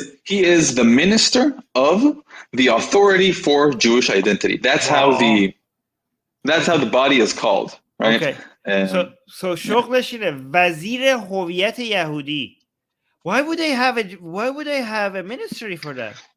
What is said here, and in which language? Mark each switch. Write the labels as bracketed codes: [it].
[en] He is the minister of the authority for Jewish identity. That's how the body is called, right? Okay. [fa] So شغلش اینه وزیر هویت یهودی. [en] Why would they have a ministry for that?